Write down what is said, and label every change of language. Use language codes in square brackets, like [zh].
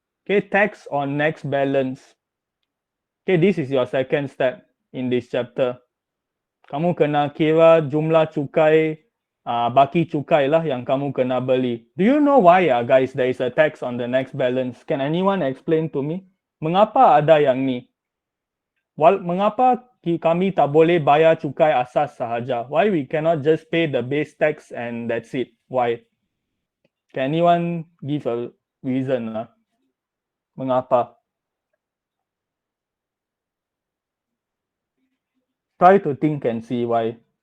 [en] Okay, tax on next balance. Okay, this is your second step in this chapter. [ms] Kamu kena kira jumlah cukai, baki cukai lah yang kamu kena beli. [en] Do you know why guys there is a tax on the next balance? Can anyone explain to me? [ms] Mengapa ada yang ni? Mengapa kami tak boleh bayar cukai asas sahaja? [en] Why we cannot just pay the base tax and that's it? Why? Can anyone give a reason lah? [ms] Mengapa? [en] Try to think and see why.